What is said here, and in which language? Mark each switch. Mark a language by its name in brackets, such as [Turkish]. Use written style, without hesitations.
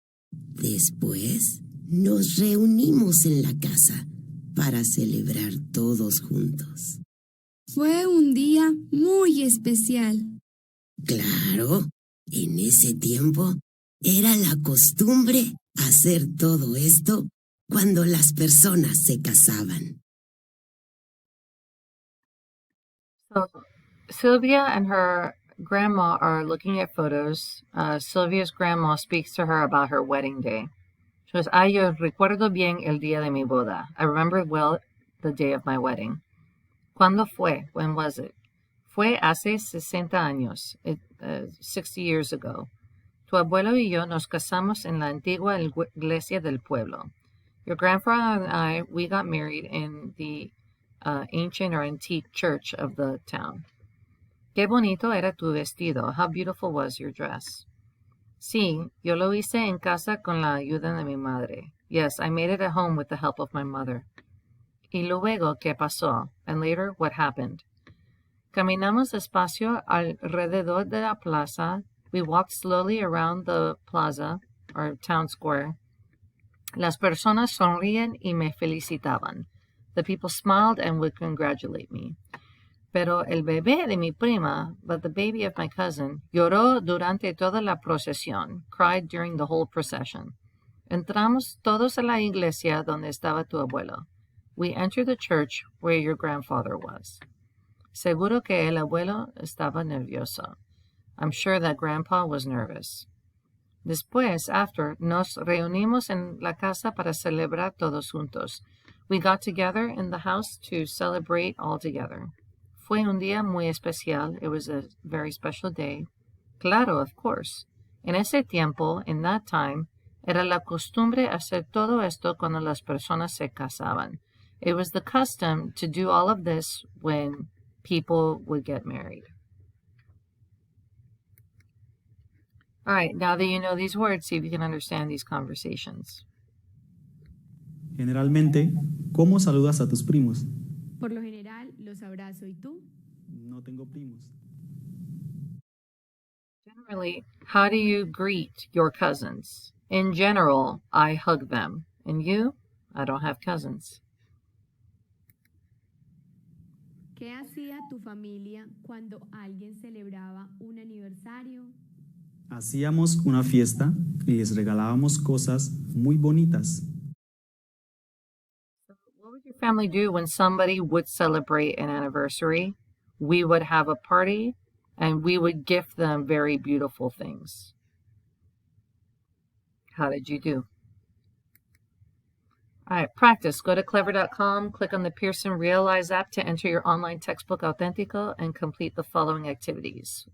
[Spanish] Después nos reunimos en la casa para celebrar todos juntos. Fue un día muy especial. Claro, en ese tiempo era la costumbre hacer todo esto cuando las personas se casaban. [English] So Sylvia and her grandma are looking at photos. Sylvia's grandma speaks to her about her wedding day. She goes, [Spanish] yo recuerdo bien el día de mi boda. [English] I remember well the day of my wedding. [Spanish] ¿Cuándo fue? [English] When was it? [Spanish] Fue hace 60 años, [English] 60 years ago. [Spanish] Tu abuelo y yo nos casamos en la antigua iglesia del pueblo. [English] Your grandfather and I, we got married in the ancient or antique church of the town. [Spanish] Qué bonito era tu vestido. [English] How beautiful was your dress. [Spanish] Sí, yo lo hice en casa con la ayuda de mi madre. [English] Yes, I made it at home with the help of my mother. [Spanish] Y luego, ¿qué pasó? [English] And later, what happened? [Spanish] Caminamos despacio alrededor de la plaza. [English] We walked slowly around the plaza, or town square. [Spanish] Las personas sonríen y me felicitaban. [English] The people smiled and would congratulate me. [Spanish] Pero el bebé de mi prima, [English] but the baby of my cousin, [Spanish] lloró durante toda la procesión, [English] cried during the whole procession. [Spanish] Entramos todos a la iglesia donde estaba tu abuelo. [English] We entered the church where your grandfather was. [Spanish] Seguro que el abuelo estaba nervioso. [English] I'm sure that grandpa was nervous. [Spanish] Después, [English] after, [Spanish] nos reunimos en la casa para celebrar todos juntos. [English] We got together in the house to celebrate all together. [Spanish] Fue un día muy especial. [English] It was a very special day. [Spanish] Claro, [English] of course. [Spanish] En ese tiempo, [English] in that time, [Spanish] era la costumbre hacer todo esto cuando las personas se casaban. [English] It was the custom to do all of this when people would get married. All right, now that you know these words, see if you can understand these conversations. [Spanish] Generalmente, ¿cómo saludas a tus primos? Por lo general, los abrazo. ¿Y tú? No tengo primos. [English] Generally, how do you greet your cousins? In general, I hug them. And you? I don't have cousins. [Spanish] ¿Qué hacía tu familia cuando alguien celebraba un aniversario? Hacíamos una fiesta y les regalábamos cosas muy bonitas. [English] What would your family do when somebody would celebrate an anniversary? We would have a party and we would gift them very beautiful things. How did you do? All right, practice. Go to clever.com, click on the Pearson Realize app to enter your online textbook Auténtico and complete the following activities.